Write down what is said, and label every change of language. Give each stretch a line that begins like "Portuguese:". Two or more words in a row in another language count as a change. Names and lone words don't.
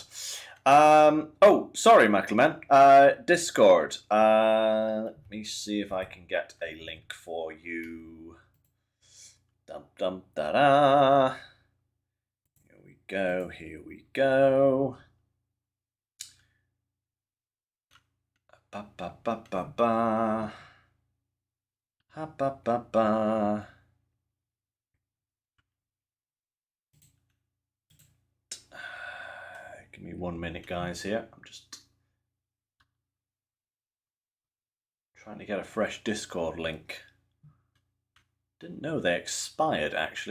English: Oh, sorry, McLeman. Discord. Let me see if I can get a link for you. Dum dum da da. Here we go. Here we go. Ba ba ba ba ba. Ha ba ba ba. Give me 1 minute, guys. Here, I'm just trying to get a fresh Discord link. Didn't know they expired, actually.